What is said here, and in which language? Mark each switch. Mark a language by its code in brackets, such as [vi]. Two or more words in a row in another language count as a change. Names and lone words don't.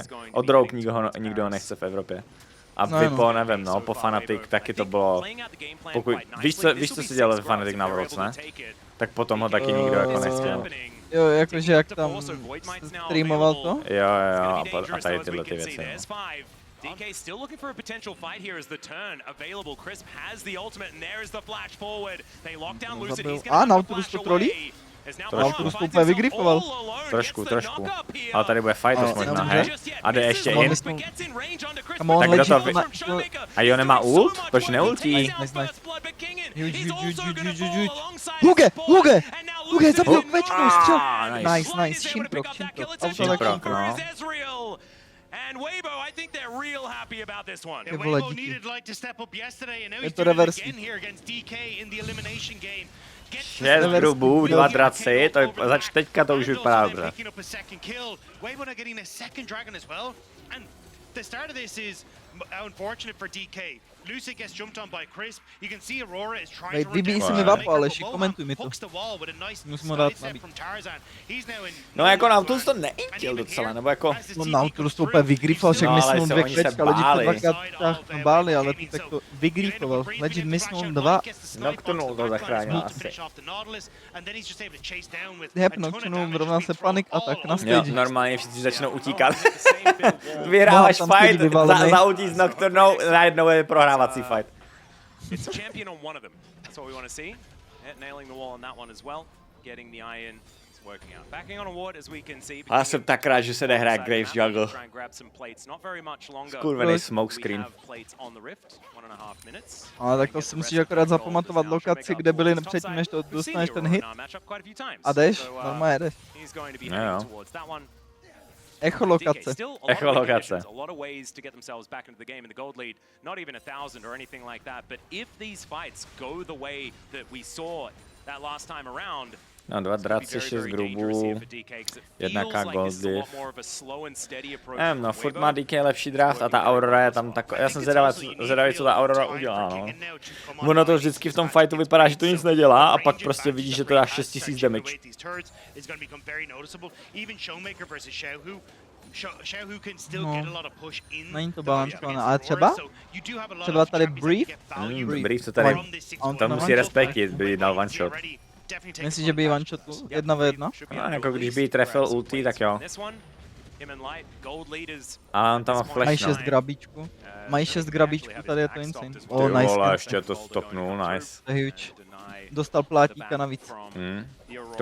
[cs] Od Rogue nikdo ho nechce v Evropě. A Vipo, nevím, no, po Fnatic taky to bylo, pokud, víš co se dělalo Fnatic na Worlds, ne? Tak potom ho taky nikdo jako nechtěl. Jo, jakože jak tam streamoval to? Jo, a tady tyhle ty věci. [en] DK still looking for a potential fight here as the turn available. Crisp has the ultimate and there is the flash forward. They lock down Lucid. He's gonna [cs] Nautilus to trolí? Nautilus to úplně vygrifoval. Trošku. Ale tady bude fight dost možná, hej? A jde ještě in. Tak kdo to a jo, nemá ult? Proč neultí? Huge, zabil kvečku, střel. Nice, Shimprock. No. [en] And Weibo, I think they're real happy about this one. [cs] Ty vole, [en] Weibo [cs] díky. [en] needed like to step up yesterday, and now [cs] Je [en] he's [cs] to [en] doing it [cs] reversní. [en] again here against DK in the elimination game. [cs] 6 grubů, 2 draci, to je, teďka to už vypadá dobře. [en] Weibo not getting a second dragon as well, and the start of this is unfortunate for DK. Lucy gets jumped on by Crisp. You can see Aurora is trying to [cs] Vybíjí si mi vapo, Aleši, komentuj mi to. Musím ho dát nabít. No jako Nautilus to neintil docela, nebo jako... No Nautilus to úplně vygrifoval, však mysnul 2 kvečka, lidi to dvakrát báli, ale ty tak to vygrifoval. Legit mysnul 2. Nocturnal to zachránil asi. Hep Nocturnal rovná se [en] panic attack [cs] na Jo, stage. normálně všichni začnou utíkat. Vyhráváš fight, zautíš s Nocturnal, najednou je prohrávací fight. [en] It's a champion on one of them. That's what we want to see. Nailing the wall on that one as well. Getting the eye in. It's working out. Backing on a ward as we can see. [cs] Já jsem tak rád, že se jde hrát Graves Juggle. Skurvený smoke screen. Ale tak to si musíš akorát zapamatovat lokaci, kde byli předtím, než to dostaneš ten hit. A jdeš, normálně jdeš. Jo. Echolokace. Echolokace. [en] A lot of ways to get themselves back into the game in the gold lead. Not even 1,000 or anything like that. But if these fights go the way that we saw that last time around, [cs] No, 2 draci, 6 grubů, 1 gold div. Nevím, no, furt má DK lepší draft a ta Aurora je tam taková, já jsem zvědavý, co ta Aurora udělá, no. Ono to vždycky v tom fightu vypadá, že to nic nedělá a pak prostě vidíš, že to dá 6000 damage. No, není to balancované, ale třeba tady Brief? Brief, co tady, to musí respektit, by dal one shot. Myslíš, že by jí one shotu 1v1? No, jako když by jí trefil ulti, tak jo. Ale on tam má flash, Mají no. 6 grabíčku. Mají 6 grabíčku, tady je to insane. Ty [en] Oh, nice. [cs] vole, ještě to stopnul, nice. To je huge. Dostal plátíka navíc.